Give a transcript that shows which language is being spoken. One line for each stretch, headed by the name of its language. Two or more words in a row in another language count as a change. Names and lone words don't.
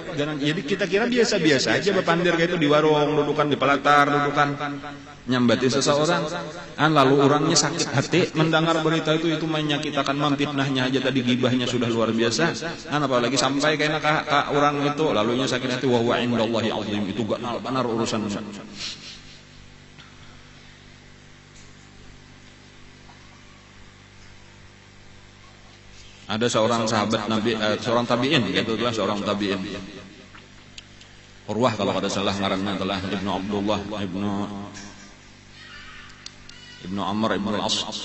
Banjar: Jadi kita kira biasa-biasa aja berpandir kayak itu di warung, dudukan di pelatar, dudukan nyambati seseorang.
Indonesian: Lalu orangnya sakit hati mendengar berita itu menyakitkan, memfitnahnya aja tadi gibahnya sudah luar biasa.
Banjar: Apalagi sampai kayak orang itu lalunya sakit hati
Arabic: وهو عند الله عظيم,
Indonesian: itu gak benar urusan. Ada seorang sahabat Nabi, seorang tabi'in, itulah seorang tabi'in.
Banjar: Urwah kalau kada salah ngaranna adalah Ibnu Abdullah, Ibnu Amr Ibnu Al-As.